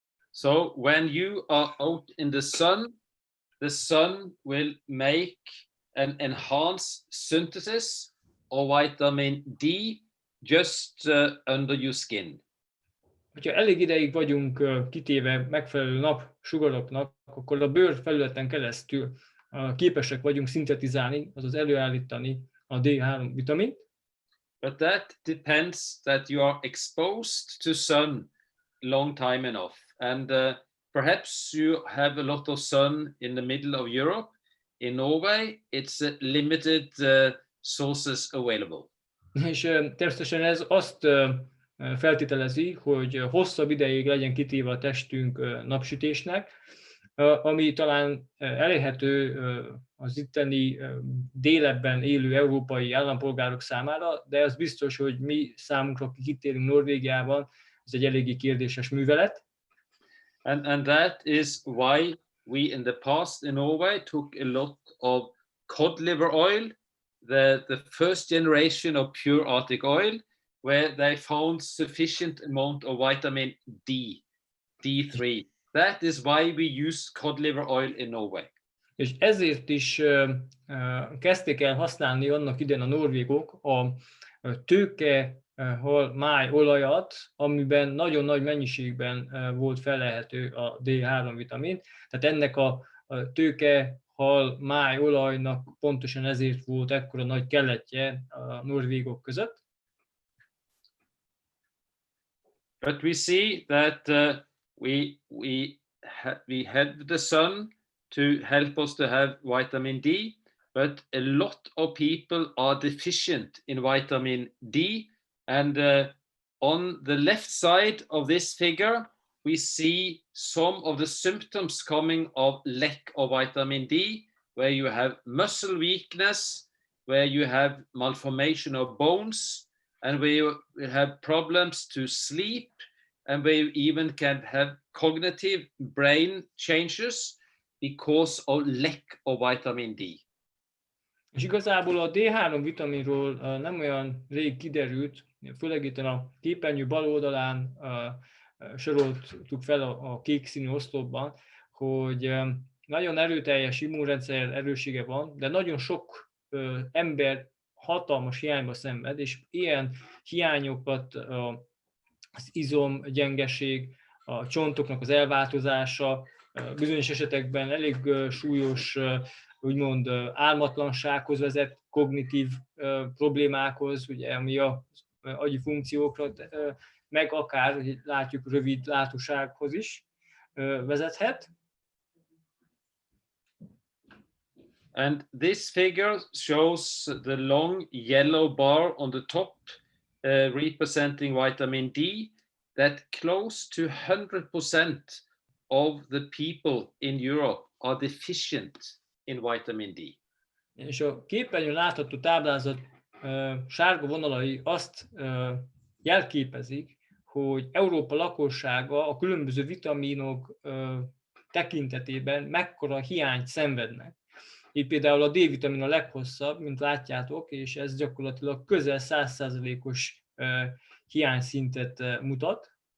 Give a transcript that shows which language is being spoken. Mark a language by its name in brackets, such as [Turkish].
[English] So when you are out in the sun will make an enhanced synthesis of vitamin D just under your skin. [Hungarian] Ha elég ideig vagyunk kitéve megfelelő napsugaroknak, akkor a bőr felületen keresztül képesek vagyunk szintetizálni, azaz előállítani a D3 vitamint. [English] But that depends that you are exposed to sun long time enough. And perhaps you have a lot of sun in the middle of Europe. In Norway, it's limited sources available. [Hungarian] És természetesen ez azt feltételezi, hogy hosszabb ideig legyen kitéve a testünk napsütésnek, ami talán elérhető az itteni délebben élő európai állampolgárok számára, de az biztos, hogy mi számunkra, akik itt élünk Norvégiában, ez egy eléggé kérdéses művelet. [English] And that is why we in the past in Norway took a lot of cod liver oil, the first generation of pure Arctic oil, where they found sufficient amount of vitamin D3. That is why we use cod liver oil in Norway. [Hungarian] És ezért is kezdték el használni annak idején a norvégok a tőkehal májolajat, amiben nagyon nagy mennyiségben volt felelhető a D3 vitamin. Tehát ennek a tőkehal májolajnak pontosan ezért volt ekkora nagy keletje a norvégok között. [English] But we see that we have the sun to help us to have vitamin D, but a lot of people are deficient in vitamin D. And on the left side of this figure, we see some of the symptoms coming of lack of vitamin D, where you have muscle weakness, where you have malformation of bones, and where you have problems to sleep, and where you even can have cognitive brain changes because of lack of vitamin D. [Hungarian] És igazából a D3 vitaminról nem olyan rég kiderült, főleg itt a képernyő bal oldalán soroltuk fel a kék színű oszlopban, hogy nagyon erőteljes immunrendszer erőssége van, de nagyon sok ember hatalmas hiányba szenved, és ilyen hiányokat az izomgyengeség, a csontoknak az elváltozása, bizonyos esetekben elég súlyos, úgymond álmatlansághoz vezet, kognitív problémákhoz, ugye, ami az agyi funkciókra, meg akár, hogy látjuk, rövid látósághoz is vezethet. [English] And this figure shows the long yellow bar on the top, representing vitamin D, that close to 100% of the people in Europe are deficient in vitamin D. [Hungarian] És a képernyőn látható táblázat sárga vonalai azt jelképezik, hogy Európa lakossága a különböző vitaminok tekintetében mekkora hiányt szenvednek. Itt például a D-vitamin a leghosszabb, mint látjátok, és ez gyakorlatilag közel 100%-os hiányszintet mutat.